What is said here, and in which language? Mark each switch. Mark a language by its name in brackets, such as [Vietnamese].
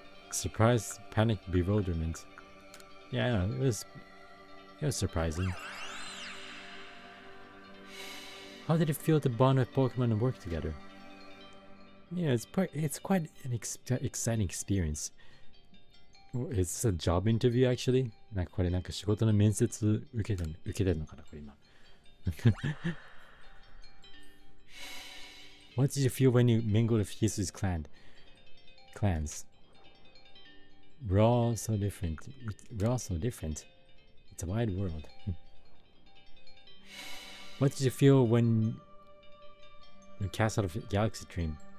[English] Surprise, panic, bewilderment. Yeah, I know, it was surprising. How did it feel to bond with Pokemon and work together? Yeah, it's quite an exciting experience. Is this a job interview actually? [Japanese] なんかこれなんか仕事の面接受けてるのかなこれ今。 [English] What did you feel when you mingled with Hisu's clans? We're all so different. It's a wide world. What did you feel when you cast out of Galaxy Dream?